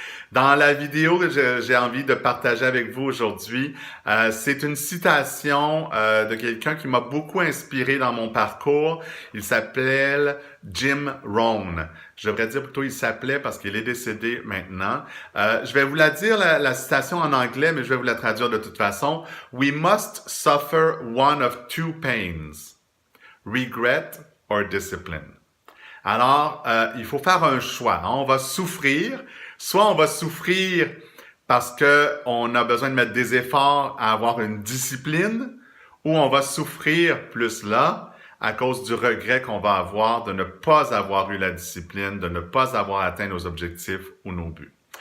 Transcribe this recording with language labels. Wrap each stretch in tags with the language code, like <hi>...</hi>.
<fr>Dans la vidéo que j'ai envie de partager avec vous aujourd'hui, c'est une citation de quelqu'un qui m'a beaucoup inspiré dans mon parcours. Il s'appelle Jim Rohn. Je devrais dire plutôt il s'appelait parce qu'il est décédé maintenant. Je vais vous la dire, la citation en anglais, mais je vais vous la traduire de toute façon.</fr> <en>We must suffer one of two pains, regret or discipline.</en> <fr>Alors, il faut faire un choix. On va souffrir. Soit on va souffrir parce qu'on a besoin de mettre des efforts à avoir une discipline, ou on va souffrir plus là à cause du regret qu'on va avoir de ne pas avoir eu la discipline, de ne pas avoir atteint nos objectifs ou nos buts.</fr>